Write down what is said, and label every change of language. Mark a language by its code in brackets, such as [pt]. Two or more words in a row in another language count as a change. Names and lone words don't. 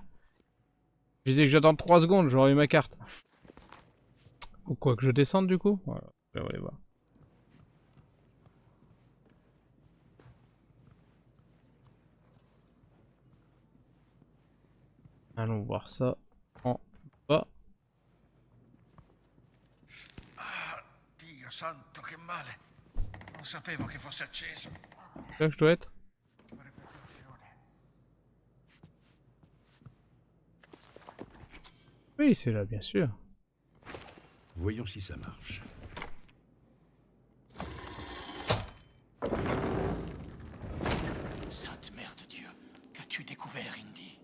[fr] Je disais que j'attends 3 secondes, j'aurai eu ma carte. Ou quoi, que je descende du coup? Voilà, on va aller voir. Allons voir ça en bas. [it] Dio santo, che male. Non sapevo che fosse acceso. [fr] Là que je dois être. Oui, c'est là, bien sûr. Voyons si ça marche. Sainte Mère de Dieu, qu'as-tu découvert, Indy?